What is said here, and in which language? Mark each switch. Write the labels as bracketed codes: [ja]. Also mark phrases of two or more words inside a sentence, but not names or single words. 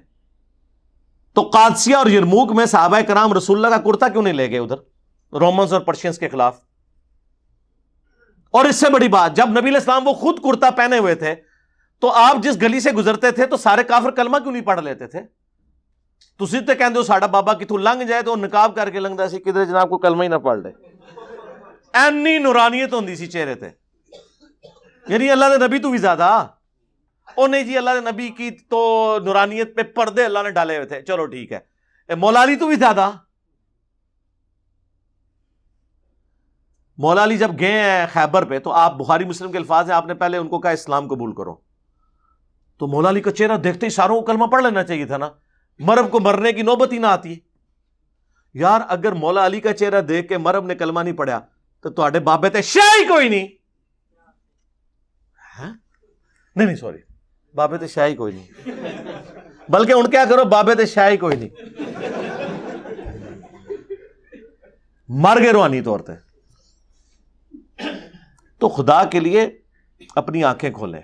[ur] تو قادسیہ اور یرموک میں صحابہ کرام رسول اللہ کا کرتا کیوں نہیں لے گئے ادھر رومنز اور پرشینز کے خلاف؟ اور اس سے بڑی بات, جب نبی علیہ السلام وہ خود کرتا پہنے ہوئے تھے تو آپ جس گلی سے گزرتے تھے تو سارے کافر کلمہ کیوں نہیں پڑھ لیتے تھے؟ [pa] تسی تے کہندے ہو ساڈا بابا کتوں لنگ جائے تو نقاب کر کے لنگدا سی, کدھر جناب کو کلمہ ہی نہ پڑھ لے. اینی نورانیت ہوندی سی چہرے تے, یعنی اللہ دے نبی تو بھی زیادہ. [ur] او نہیں جی [pa] اللہ دے نبی [ur] کی تو نورانیت پہ پردے اللہ نے ڈالے ہوئے تھے, چلو ٹھیک ہے. [pa] مولا علی تو بھی زیادہ. [ur] مولا علی جب گئے ہیں خیبر پہ تو آپ بخاری مسلم کے الفاظ ہیں, آپ نے پہلے ان کو کہا اسلام قبول کرو. تو مولا علی کا چہرہ دیکھتے ہی ساروں کو کلمہ پڑھ لینا چاہیے تھا نا, مرب کو مرنے کی نوبت ہی نہ آتی. یار اگر مولا علی کا چہرہ دیکھ کے مرب نے کلمہ نہیں پڑھا تو [pa] تواڈے بابے تے شے ہی کوئی نہیں. [ur] نہیں سوری, بابے تے شے ہی کوئی نہیں, بلکہ ان کیا کرو, بابے تے شے ہی کوئی نہیں, مر گئے روحانی طور پہ. تو خدا کے لیے اپنی آنکھیں کھولیں.